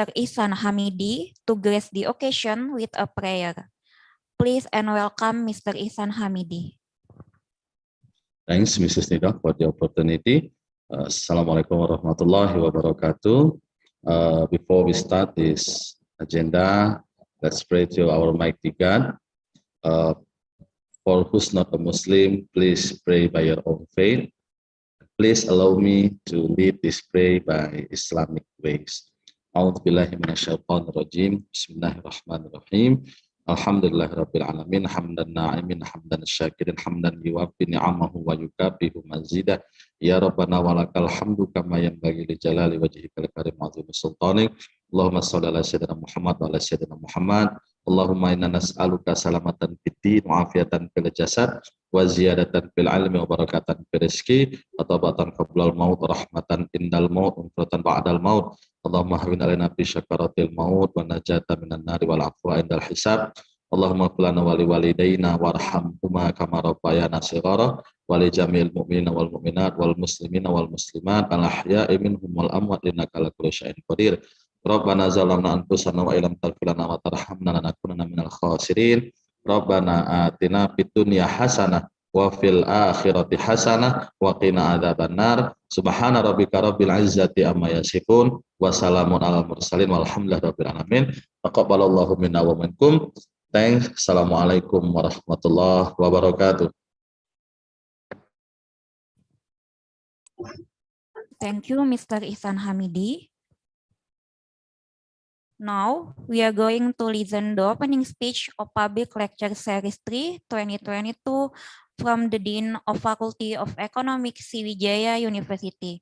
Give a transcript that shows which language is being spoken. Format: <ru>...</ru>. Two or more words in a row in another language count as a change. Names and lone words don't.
<en>Ihsan Hamidi to grace the occasion with a prayer. Please and welcome Mr. Ihsan Hamidi. Thanks, Mrs. Nida, for the opportunity.</en> <ar>السلام عليكم ورحمة الله وبركاته.</ar> <en>Before we start this agenda, let's pray to our mighty God. For who's not a Muslim, please pray by your own faith. Please allow me to lead this prayer by Islamic ways.</en> <ar>أعوذ بالله من الشيطان الرجيم بسم الله الرحمن الرحيم. الحمد لله رب العالمين حمدا ناعمين حمدا شاكرين حمدا يوافي نعمه ويكافئ مزيده. يا ربنا ولك الحمد كما ينبغي لجلال وجهك الكريم عظيم سلطانك. اللهم صل على سيدنا محمد وعلى سيدنا محمد wa ala sayyidina Muhammad. اللهم إنا نسألك سلامة في الدين وعافية في الجسد وزيادة في العلم وبركة في الرزق وتوبة قبل الموت رحمة عند الموت ومغفرة بعد الموت. اللهم هون علينا في سكرات الموت والنجاة من النار والعفو عند الحساب. اللهم قل لنا ولوالدينا وارحمهما كما ربيانا صغارا ولجميع المؤمنين والمؤمنات والمسلمين والمسلمات الأحياء منهم والأموات إنك على كل شيء قدير. ربنا ظلمنا أنفسنا وإن لم تغفر لنا وترحمنا لنكونن من الخاسرين. ربنا آتنا في الدنيا حسنة وفي الآخرة حسنة وقنا عذاب النار. سبحان ربك رب العزة عما يصفون وسلام على المرسلين والحمد لله رب العالمين. تقبل الله منا ومنكم.</ar> <en>Thanks.</en> <ar>السلام عليكم ورحمة الله وبركاته.</ar> <en>Thank you, Mr. Ihsan Hamidi. Now, we are going to listen the opening speech of Public Lecture Series 3, 2022 from the Dean of Faculty of Economics, Sriwijaya University.</en>